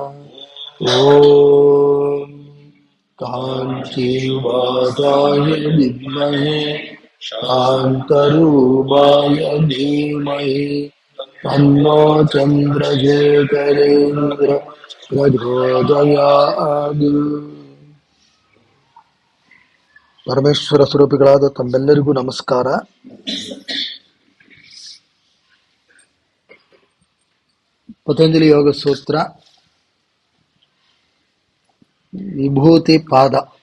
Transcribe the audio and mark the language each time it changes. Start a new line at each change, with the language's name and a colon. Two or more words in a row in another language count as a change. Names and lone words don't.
Sanskrit: ॐ कान्तिवासाय विद्महे कान्तरूपाय धीमहि तन्नो चन्द्रशेखरेन्द्र ಪ್ರಚೋದಯಾತ್.
Kannada: ಪರಮೇಶ್ವರ ಸ್ವರೂಪಿಗಳಾದ ತಮ್ಮೆಲ್ಲರಿಗೂ ನಮಸ್ಕಾರ. ಪತಂಜಲಿ ಯೋಗ ಸೂತ್ರ ವಿಭೂತಿ ಪಾದ.